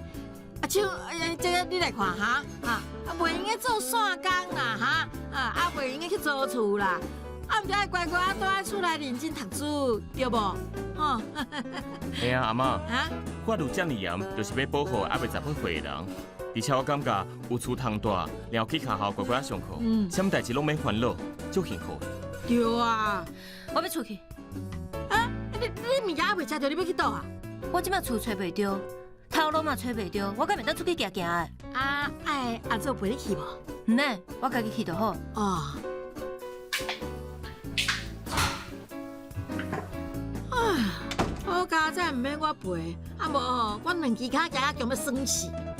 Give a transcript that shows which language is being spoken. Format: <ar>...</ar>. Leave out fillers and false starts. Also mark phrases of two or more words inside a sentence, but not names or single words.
<nan>啊，像这个你来看哈，袂用个做线工啦哈，袂用个去租厝啦。啊，毋着爱乖乖啊，待在厝内认真读书，对无？吼。嘿啊，阿妈，法律遮尔严，就是要保护还未18岁的人。而且我感觉有厝通住，然后去学校乖乖上课，什么代志拢免烦恼，足幸福。对啊，我要出去。啊，你物件还未食着，你要去倒啊？我即摆厝找袂着，头路嘛找袂着，我敢袂当出去行行的。啊，爱阿祖陪你去无？唔免，我家己去就好。哦。好佳哉，唔免我陪，啊无吼，我2支脚行强要酸死。</nan>